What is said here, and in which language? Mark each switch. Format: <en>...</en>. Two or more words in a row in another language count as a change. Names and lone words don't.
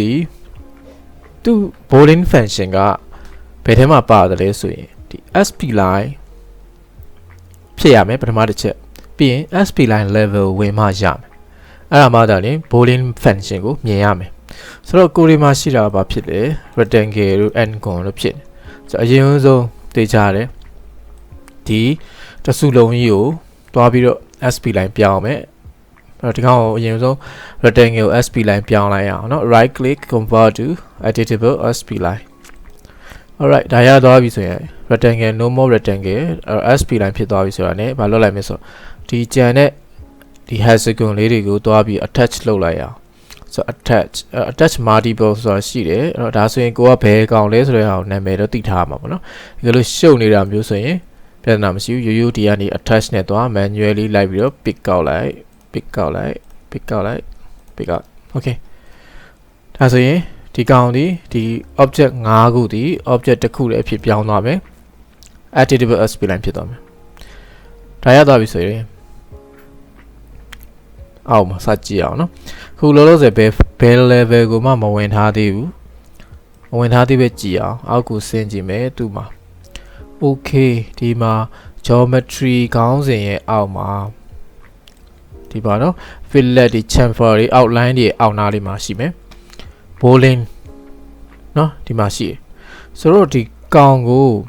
<en>Boolean function</en> <my>ကဘယ်ထဲမှာပါတယ်လဲဆိုရင်ဒီ</my> <en>sp line</en> <my>ဖြစ်ရမယ်ပထမတစ်ချက်ပြီးရင်</my> <en>sp line level</en> <my>ဝင်မှရမယ်အဲ့ဒါမှသာလေ</my> <en>Boolean function</en> <my>ကိုမြင်ရမယ်ဆိုတော့ကိုရီမှာ ရှိတာဘာဖြစ်လဲ rectangle တို့ n-gon တို့ဖြစ်နေဆိုတော့အရင်ဆုံးသိကြရတယ်ဒီတစုလုံးကြီးကိုတွားပြီးတော့</my> <en>sp line</en> <my>ပြောင်းမယ်အဲ့တော့ဒီ ကောင်ကိုအရင်ဆုံး</my> <en>rectangle sp line</en> <my>ပြောင်းလိုက်အောင်เนาะ</my> <en>right click convert to editable sp line alright</en> <my>ဒါရသွားပြီဆိုရင်</my> <en>rectangle no more rectangle sp line</en> <my>ဖြစ်သွားပြီဆိုတာ ਨੇ ဘာလုပ်လိုက်မလဲဆိုတော့ဒီကြံတဲ့ဒီ hexagon လေးတွေကိုတွားပြီး attach လုပ်လိုက်အောင်ဆို</my> <en>attach multiple</en> <my>ဆိုတာရှိတယ်အဲ့တော့ဒါဆိုရင်ကိုကဘယ်ကောင်လဲဆိုတဲ့ဟာကိုနာမည်တော့သိထားမှာပေါ့နော်ဒီလိုရှုပ်နေတာမျိုးဆိုရင်ပြဿနာမရှိဘူးရိုးဒီကနေ attach နဲ့သွား manually လိုက်ပြီးတော့</my> <en>pick out</en> <my>okay ဒါဆိုရင်ဒီကောင်ဒီ object 5ခုဒီ object တစ်ခုလည်းအဖြစ်ပြောင်းသွားမယ်</my> <en>editable sp line</en> <my>ဖြစ်သွားမယ်ဒါရသွားပြီဆိုရင် အောက်မှာစကြည့်အောင်နော်ခုလောလောဆယ်ဘယ် level ကိုမှမဝင်ထားသေးဘူးမဝင်ထားသေးပဲကြည့်အောင်အောက်ကိုဆင်းကြည့်မယ်သူ့မှာ okay ဒီမှာ geometry ခေါင်းစဉ်ရဲ့အောက်မှာဒီပါနော် fillet ဒီ chamfer တွေ outline တွေအောက်နားလေးမှာရှိမယ် Boolean နော်ဒီမှာရှိတယ်ဆိုတော့ဒီကောင်ကို</my>